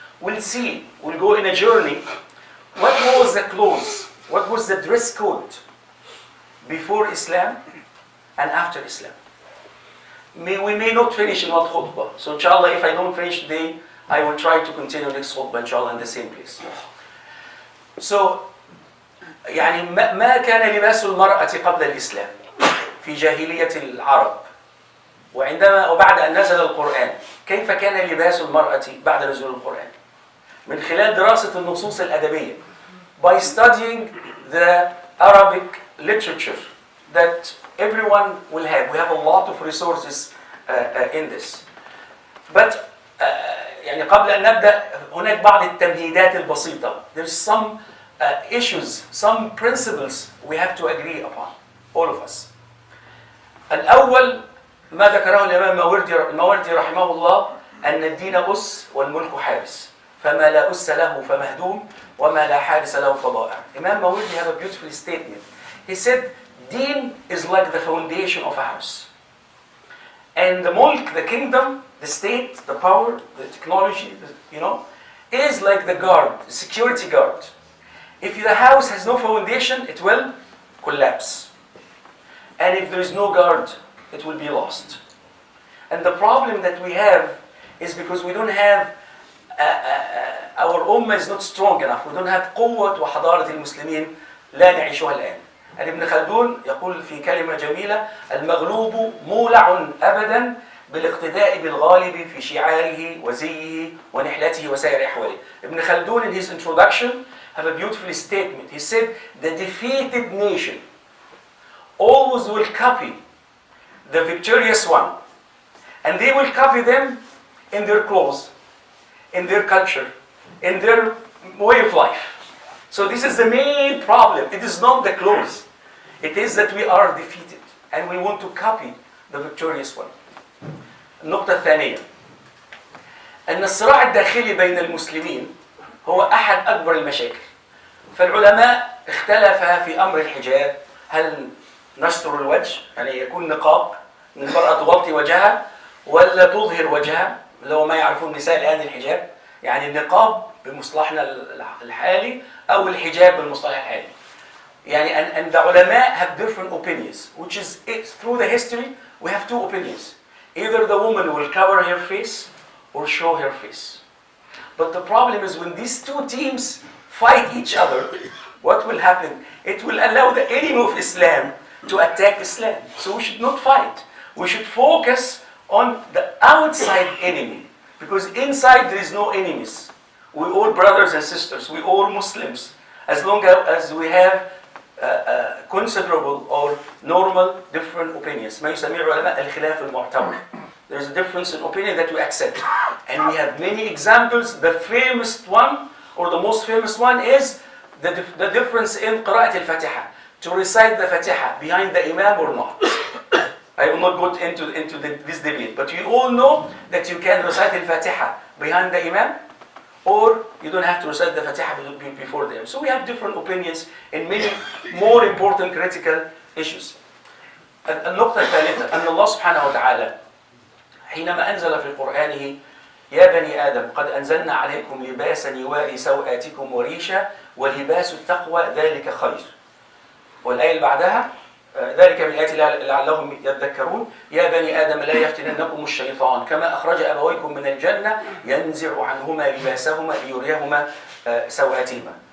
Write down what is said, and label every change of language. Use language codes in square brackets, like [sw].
[en] We'll see, we'll go in a journey. What was the clothes, what was the dress code before Islam and after Islam? We may not finish in one khutbah. So inshallah, if I don't finish today, I will try to continue next khutbah inshallah in the same place. [ar] So يعني ما كان لباس المرأة قبل الإسلام في جاهلية العرب، وبعد أن نزل القرآن كيف كان لباس المرأة بعد نزول القرآن؟ من خلال دراسة النصوص الأدبية, [en] by studying the Arabic literature that everyone will have. We have a lot of resources in this. [ar] But يعني قبل أن نبدأ هناك بعض التمهيدات البسيطة. [en] There's some issues, some principles we have to agree upon, all of us. [ar] الأول ما ذكره الإمام الماوردي رحمه الله أن الدين أس والملك حارس، فما لا أس له فمهدوم وما لا حارس له فضائع. [en] Imam Mawardi have a beautiful statement. He said, Deen is like the foundation of a house. And the mulk, the kingdom, the state, the power, the technology, is like the guard, the security guard. If the house has no foundation, it will collapse. And if there is no guard, it will be lost. And the problem that we have is because we don't have, our ummah is not strong enough. We don't have [ar] قوة وحضارة المسلمين لا نعيشها الآن. ابن خلدون يقول في كلمة جميلة: المغلوب مولع أبدا بالاقتداء بالغالب في شعاره وزيه ونحلته وسائر أحواله. [en] Ibn Khaldun in his introduction have a beautiful statement. He said, the defeated nation always will copy the victorious one, and they will copy them in their clothes, in their culture, in their way of life. So this is the main problem. It is not the clothes. It is that we are defeated and we want to copy the victorious one. [ar] النقطة الثانية أن الصراع الداخلي بين المسلمين هو أحد أكبر المشاكل. فالعلماء اختلف في أمر الحجاب، هل نستر الوجه يعني يكون نقاب من المرأة تغطي وجهها ولا تظهر وجهها، اللي هو ما يعرفون النساء الآن الحجاب، يعني النقاب بمصطلحنا الحالي أو الحجاب بالمصطلح الحالي. [en] يعني and the ulama have different opinions, which is through the history we have two opinions. Either the woman will cover her face or show her face. But the problem is when these two teams fight each other, what will happen? It will allow the enemy of Islam to attack Islam. So we should not fight. We should focus on the outside enemy. Because inside there is no enemies. We all brothers and sisters. We all Muslims. As long as we have considerable or normal different opinions. [ar] ما يسميه العلماء الخلاف المعتبر. [en] There's a difference in opinion that we accept. And we have many examples. The famous one, or the most famous one, is the difference in قراءة الفاتحة. To recite the Fatiha behind the Imam or not. I will not go into this debate. But you all know that you can recite the Fatiha behind the Imam, or you don't have to recite the Fatiha before them. So we have different opinions in many more important critical issues. [ar] النقطة الثالثة أن الله سبحانه وتعالى حينما أنزل في قرآنه يا بني آدم قد أنزلنا عليكم لباسا يواري سوآتكم وريشا ولباس التقوى ذلك خير. والآية اللي بعدها ذلك من الآيات لعلهم يذكرون يا بني آدم لا يفتننكم الشيطان كما أخرج أبويكم من الجنة ينزع عنهما لباسهما ليريهما سوآتهما.